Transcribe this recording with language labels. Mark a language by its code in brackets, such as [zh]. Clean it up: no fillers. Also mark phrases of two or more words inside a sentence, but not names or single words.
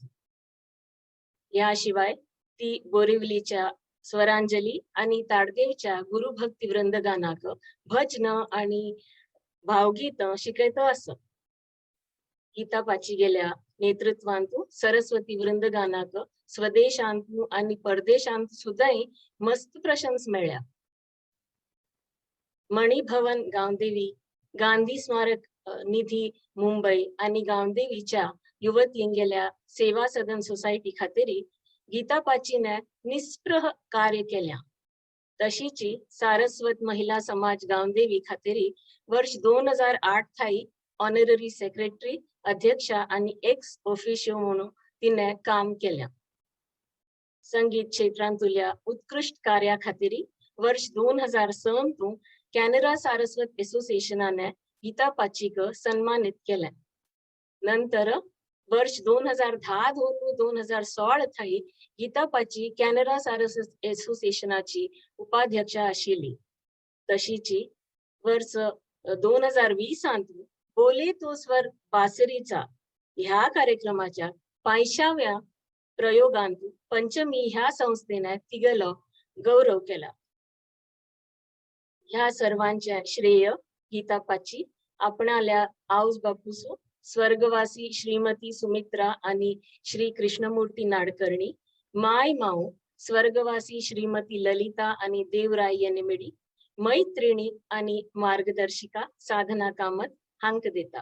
[kok] याशिवाय ती बोरिवलीच्या स्वरांजली आणि ताडदेवच्या गुरुभक्ती वृंदगानाक भजन आणि भावगीत शिकयत असत. गीतापाची गेल्या नेतृत्वांतू सरस्वती वृंदगानाक स्वदेशांतू आणि परदेशांत सुद्धाही मस्त प्रशंस मेळ्या. मणिभवन गावदेवी, गांधी स्मारक निधी मुंबई आणि गावदेवीच्या युवतीं गेल्या सेवा सदन सोसायटी खातीर गीतापाचीने निस्पृह कार्य केल्या. तशीची सारस्वत महिला समाज गावदेवी खातीर वर्ष 2008 थाई [en] honorary secretary, [kok] अध्यक्षा आणि [en] ex officio [kok] म्हणून तिने काम केल्या. संगीत क्षेत्रांतुल्या उत्कृष्ट कार्या खातीर वर्ष 2006 तू कॅनरा सारस्वत असोसिएशनाने गीतापाचीक सन्मानित केले. नंतर वर्ष 2010 धोरून 2016 थाई गीतापाची कॅनरा सारस्वत असोसिएशनाची उपाध्यक्षा आशिल्ली. तशीची वर्ष 2020 अंतू बोले तो स्वर बासरीचा ह्या कार्यक्रमाच्या 85व्या प्रयोगांतू पंचमी ह्या संस्थेने तिगलो गौरव केला. ह्या सर्वांचे श्रेय गीतापाची आपणाल्या आऊस बापूसो स्वर्गवासी श्रीमती सुमित्रा आणि श्री कृष्णमूर्ती नाडकर्णी, माय माऊ स्वर्गवासी श्रीमती ललिता आणि देवराय यांनी मिळी मैत्रिणी आणि मार्गदर्शिका साधना कामत हांक देता.